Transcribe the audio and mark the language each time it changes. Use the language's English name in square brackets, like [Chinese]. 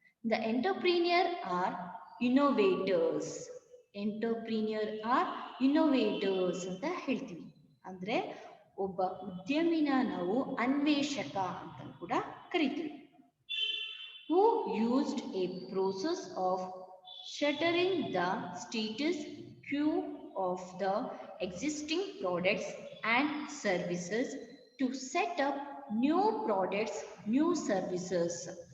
[English] The entrepreneur are innovators. Entrepreneur are innovators [Kannada] ಅಂತ ಹೇಳ್ತೀವಿ. ಅಂದ್ರೆ ಒಬ್ಬ ಉದ್ಯಮಿನ ನಾವು ಅನ್ವೇಷಕ ಅಂತ ಕೂಡ ಕರಿತೀವಿ. [English] Who used a process of shuttering the status quo of the existing products and services to set up new products, new services.